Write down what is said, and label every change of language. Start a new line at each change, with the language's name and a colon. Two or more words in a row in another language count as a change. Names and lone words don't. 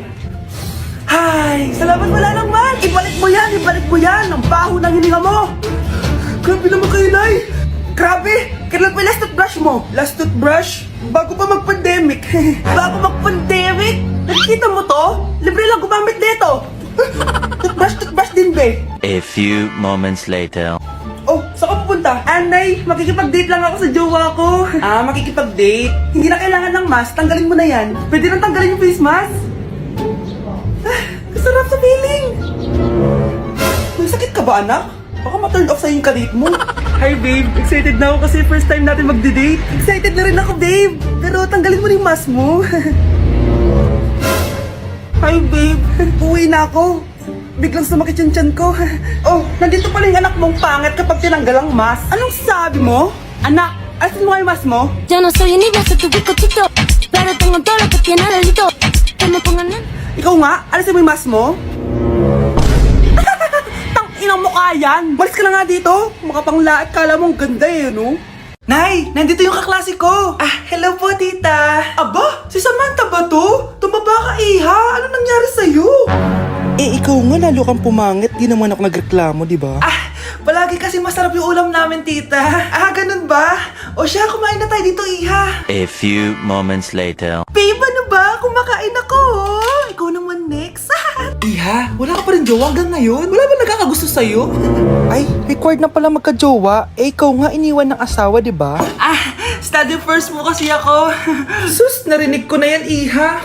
Filipino: Hay, salamat wala ng mask. Ibalik mo yan, ibalik mo yan. Ang baho ng hininga mo. Grabe naman kayo, Nay. Grabe! Kailan pa yung
English: last toothbrush
Filipino: mo?
English: Last toothbrush?
Filipino: Bago pa mag-pandemic. Bago mag-pandemic? Nakikita mo to? Libre lang gumamit nito. Toothbrush din, be.
English: A few moments later.
Filipino: Oh, saan ka pupunta? Anay, makikipag-date lang ako sa jowa ko. Makikipag-date? Hindi na kailangan ng mask, tanggalin mo na yan. Pwede nang tanggalin yung
English: face mask?
Filipino: Kasarap sa feeling. May sakit ka ba, anak? Baka ma-
English: turn off
Filipino: sa'yo yung kadate mo.
English: Hi, babe.
Filipino: Excited na ako kasi
English: first time
Filipino: natin mag-date. Excited na rin ako, babe. Pero tanggalin mo na yung mask mo.
English: Hi, babe.
Filipino: Uwi na ako. Biglang sumakit yung tiyan ko. Oh, nandito pala yung anak mong pangit kapag tinanggal ang mask. Anong sabi mo? Anak, alisin mo nga yung mask mo.
Spanish: Yo no soy universo, tu bizcochito, pero tengo todo lo que tiene delito. Que me pongan en...
Filipino: Ikaw nga, alisin mo yung mask mo. Inang mukha yan! Malis ka na nga dito! Makapanglaat, kala mong ganda eh, no? Nay! Nandito yung kaklase ko! Hello po, tita! Aba! Si Samantha ba to? Tumaba ka, iha! Ano nangyari sa'yo? Ikaw nga lalo kang pumangit. Di naman ako nagreklamo, di ba? Palagi kasi masarap yung ulam namin, tita. Ganun ba? O siya, kumain na tayo dito, iha.
English: A few moments later.
Filipino: Babe, ano ba? Kumakain ako. Ikaw naman next. Iha, wala ka pa rin jowa hanggang ngayon? Wala ba nagkakagusto sa'yo? Ay, required na pala magka-jowa. Ikaw nga iniwan ng asawa, di ba?
English: Study first
Filipino: mo kasi ako. Sus, narinig ko na yan, iha.